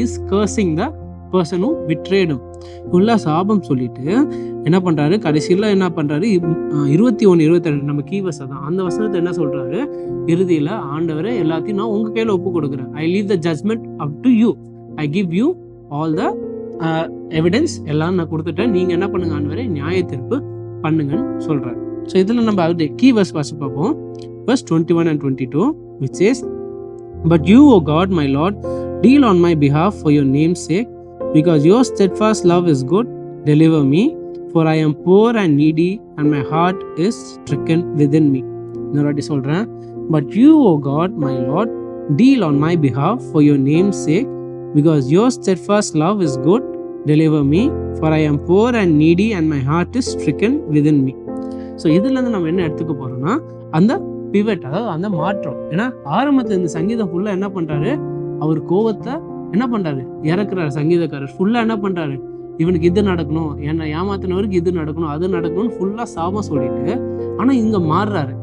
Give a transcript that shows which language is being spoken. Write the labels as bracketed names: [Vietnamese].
[Tamil] Is cursing த பர்சனும் பிட்ரேடும் ஃபுல்லாக சாபம் சொல்லிட்டு என்ன பண்ணுறாரு, கடைசியில் என்ன பண்ணுறாரு, 21, 22 நம்ம கீ வசம் தான் அந்த வசனத்தை என்ன சொல்கிறாரு, இறுதியில் ஆண்டவரை எல்லாத்தையும் நான் உங்கள் கையில் ஒப்பு கொடுக்குறேன். [English] I leave the judgement up to you, I give you all the evidence [Tamil] எல்லாம் நான் கொடுத்துட்டேன், நீங்கள் என்ன பண்ணுங்க ஆண்டவரை, நியாய தீர்ப்பு பண்ணுங்கன்னு சொல்கிறார். ஸோ இதில் நம்ம அது கீ வர்ஸ் வாசி பார்ப்போம். [English] verse 21 and 22 which says, but you, O God, my Lord, deal on my behalf for your name's sake, because your steadfast love is good. Deliver me, for I am poor and needy, and my heart is stricken within me. [Tamil] இன்னொரு சொல்றேன். [English] But you, O God, my Lord, deal on my behalf for your name's sake, because your steadfast love is good. Deliver me, for I am poor and needy, and my heart is stricken within me. [Tamil] So இதுலேருந்து நம்ம என்ன எடுத்துக்க போறோம்னா, அந்த pivot, அதாவது அந்த மாற்றம். ஏன்னா ஆரம்பத்தில் இந்த சங்கீதம் ஃபுல்லாக என்ன பண்ணுறாரு, அவர் கோவத்தை என்ன பண்ணுறாரு, இறக்குறாரு. சங்கீதக்காரர் ஃபுல்லாக என்ன பண்ணுறாரு, இவனுக்கு இது நடக்கணும், என்னை ஏமாத்தினவருக்கு இது நடக்கணும், அது நடக்கணும்னு ஃபுல்லாக சாபம் சொல்லிட்டு, ஆனால் இங்கே மாறுறாரு.